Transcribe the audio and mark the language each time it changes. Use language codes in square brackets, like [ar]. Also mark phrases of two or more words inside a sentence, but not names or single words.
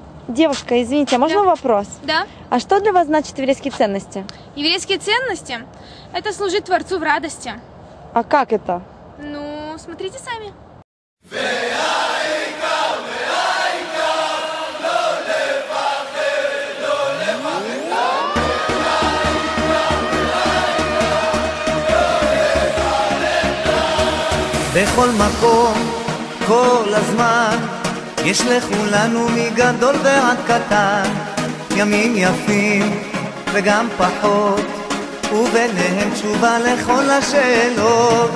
[ru] Девушка, извините, а можно вопрос? Да. А что для вас значит еврейские ценности? Еврейские ценности – это служить Творцу в радости. А как это? Ну, смотрите сами. [he] בכל מקום, כל הזמן, יש לכולנו מגדול ועד קטן, ימים יפים וגם פחות, וביניהם תשובה לכל השאלות.